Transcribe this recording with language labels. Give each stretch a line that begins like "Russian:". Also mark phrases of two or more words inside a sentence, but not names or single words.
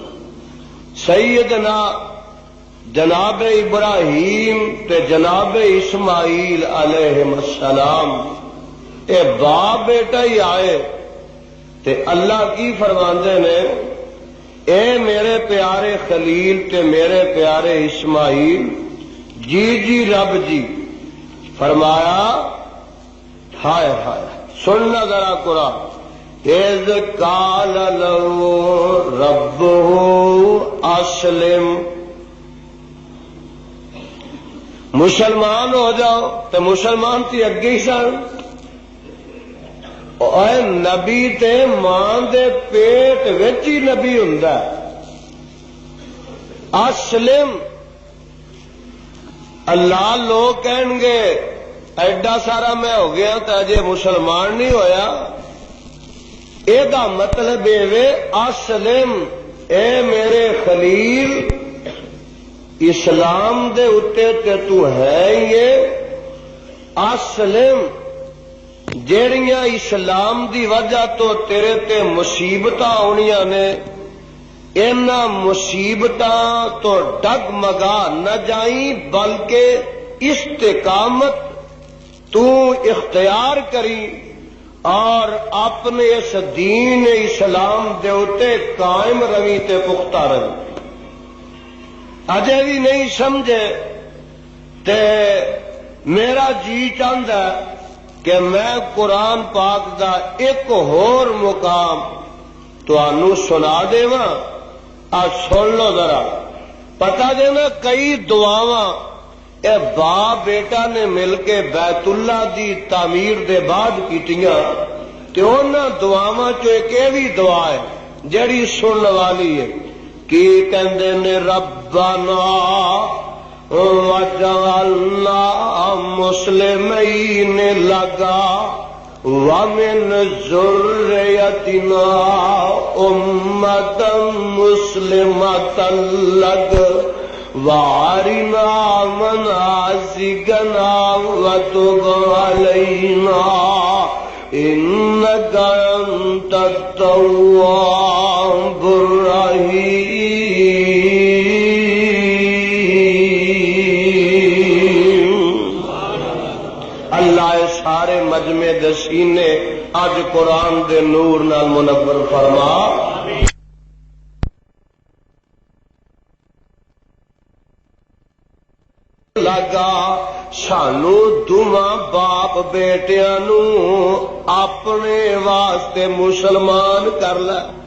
Punjabi: سیدنا جناب ابراہیم تے جناب اسماعیل علیہ السلام اے باپ بیٹا ہی آئے تے اللہ کی فرماندے نے اے میرے پیارے خلیل تے میرے پیارے اسماعیل جی جی رب جی. فرمایا ہائے ہائے سننا ذرا قرآن.
Arabic: اذ قال له ربه اسلم.
Punjabi: مسلمان ہو جاؤ تو مسلمان تی اگے ہی سن. اے نبی تے ماں دے پیٹ وچ ہی نبی ہوندا. اسلم اللہ لوگ کہن گے ایڈا سارا میں ہو گیا تو اجے مسلمان نہیں ہویا. اے دا مطلب اے اسلم اے میرے خلیل اسلام دے اتے تے تو ہے یہ. اسلم جیڑیاں اسلام دی وجہ تو تیرے تے مصیبتاں آنیاں نے اینا مصیبتاں تو ڈگمگا نہ جائیں بلکہ استقامت تو اختیار کری اور اپنے اس دین اسلام دے اتے قائم روی تے پختہ روی. اجے بھی نہیں سمجھے تے
Urdu: میرا جی چاہتا ہے کہ میں
Punjabi: قرآن پاک دا ایک اور مقام تانوں سنا دیواں. آج سن لو ذرا. پتہ دینا کئی دعاواں اے باپ بیٹا نے مل کے بیت اللہ دی تعمیر دے بعد کیتیاں تے انہاں دعاواں چوں ایک یہ بھی دعا ہے جڑی سنن والی ہے. کی کہندے نے
Arabic: ربنا وجعلنا مسلمین لگا ومن ذریتنا امتا مسلمتا لگ وارنا مناسکنا وتب علینا انک انت التواب الرحیم.
Punjabi: اللہ سارے مجمع دے سینے اج قرآن دے نور نال منور فرما. لگا سانو دونوں باپ بیٹیاں نو اپنے واسطے مسلمان کر لے.